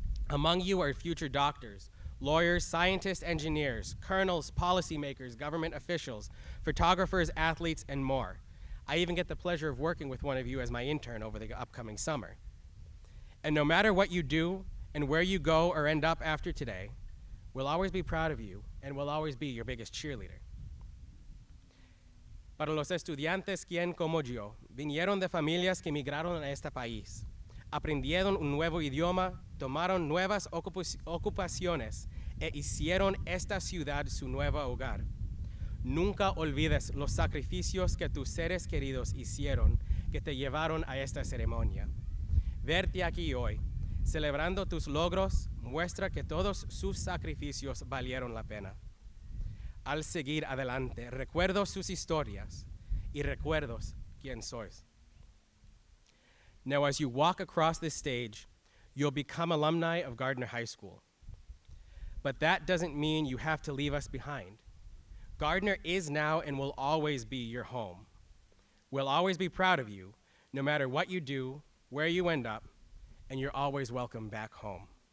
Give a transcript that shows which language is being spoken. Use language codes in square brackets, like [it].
[en] Among you are future doctors, lawyers, scientists, engineers, colonels, policymakers, government officials, photographers, athletes, and more. I even get the pleasure of working with one of you as my intern over the upcoming summer. And no matter what you do and where you go or end up after today, we'll always be proud of you, and we'll always be your biggest cheerleader. [es] Para los estudiantes quien, como yo, vinieron de familias que migraron a este país, aprendieron un nuevo idioma, tomaron nuevas ocupaciones e hicieron esta ciudad su nuevo hogar. Nunca olvides los sacrificios que tus seres queridos hicieron que te llevaron a esta ceremonia. Verte aquí hoy, celebrando tus logros, muestra que todos sus sacrificios valieron la pena. Al seguir adelante, recuerdo sus historias y recuerdos quién sois. [en] Now, as you walk across this stage, you'll become alumni of Gardner High School. But that doesn't mean you have to leave us behind. Gardner is now and will always be your home. We'll always be proud of you, no matter what you do, where you end up, and you're always welcome back home.